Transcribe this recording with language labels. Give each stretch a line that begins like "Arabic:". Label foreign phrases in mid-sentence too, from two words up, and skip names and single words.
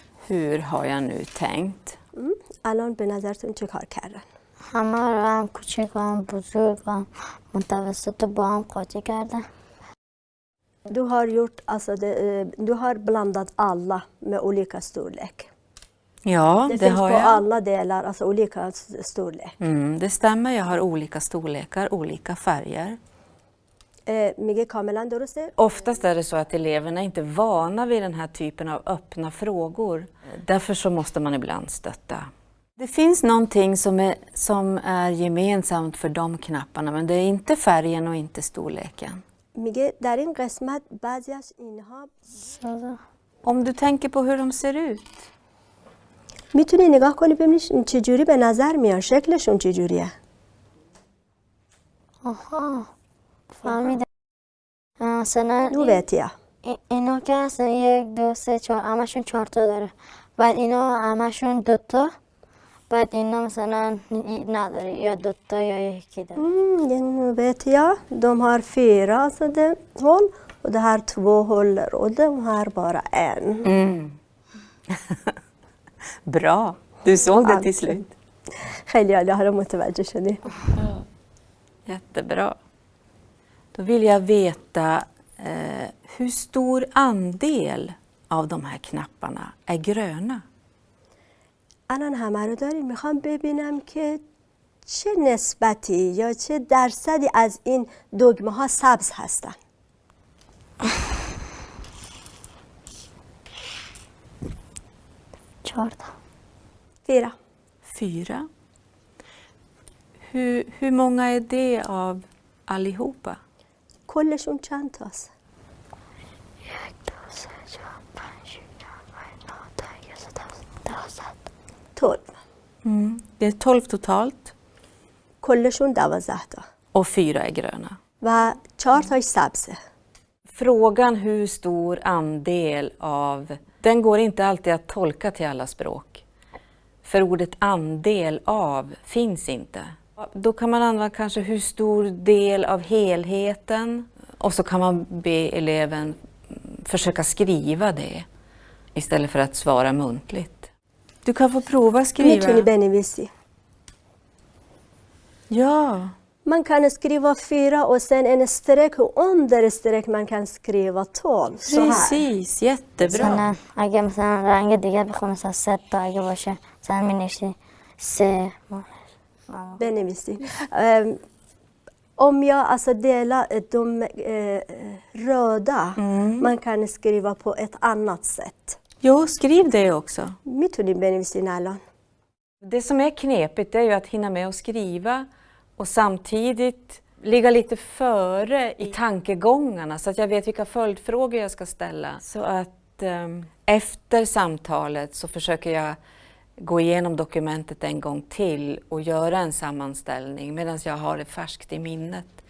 Swedish: Hur har jag nu tänkt?
Persian: الان به نظرتون چه کار کردن؟ همه رو هم کوچیک و هم بزرگ و هم متوسط با هم قاطی کردن.
Swedish: Du har gjort, alltså du har blandat alla med olika storlek. Ja, Det det finns har på jag. alla delar, alltså olika storlek. Det stämmer, jag har olika storlekar, olika färger.
Persian: میگه کاملا درسته؟
Swedish: Oftast är det så att eleverna inte är vana vid den här typen av öppna frågor. Därför så måste man ibland stötta. Det finns någonting som är gemensamt för de knapparna, men det är inte färgen och inte storleken.
Persian: میگه در این قسمت بعضی از اینها ساده.
Swedish: Om du tänker på hur de ser ut.
Persian: میتونی نگاه کنی ببینی چجوری به نظر میان، شکلشون چجوریه. آها فهمیدم. مثلا
Swedish: Nu vet jag.
Persian: اینا که هستن 1 2 3 4 همشون 4 تا داره. بعد اینا همشون 2 تا. بعد اینا مثلا نداره یا 2 تا یا 1 داره.
Swedish: Nu vet jag. De har 4 alltså hål och det här 2 håller och de har bara en. Bra, du såg det till slut.
Persian: خیلی عالی، حالا متوجه شدی.
Swedish: Jättebra. Då vill jag veta hur stor andel av de här knapparna är gröna?
Persian: الان همه رو داریم، میخوام ببینم که چه نسبتی یا چه درصدی از این دگمه ها سبز هستن. چهارتا. 4. 4.
Swedish: Hur många är det av allihopa?
Persian: کلشون چند تاست؟ 1 2 3 4 5 6 7 8 9 10 11 12. 12.
Swedish: Det är 12 totalt
Persian: کلشون 12 تا
Swedish: och 4 är gröna.
Persian: و 4 تاش سبزه.
Swedish: Frågan hur stor andel av, den går inte alltid att tolka till alla språk. För ordet andel av finns inte. Då kan man använda kanske hur stor del av helheten och så kan man be eleven försöka skriva det istället för att svara muntligt. Du kan få prova
Persian: میتونی
Swedish: skriva.
Persian: بنویسی.
Swedish: Ja, Man kan skriva 4 och sen en streck och under streck man kan skriva 12. Så här. precis. Jättebra.
Persian: مثلا اگه مثلا رنگ دیگه بخوام مثلا 3 تا اگه باشه مثلا می‌نویسی 3 بنویسی.
Swedish: Om jag alltså delar de röda, man kan skriva på ett annat sätt. Jo, skriv det också.
Persian: میتونی بنویسین الان.
Swedish: Det som är knepigt är ju att hinna med att skriva och samtidigt ligga lite före i tankegångarna så att jag vet vilka följdfrågor jag ska ställa. Så att efter samtalet så försöker jag gå igenom dokumentet en gång till och göra en sammanställning medan jag har det färskt i minnet.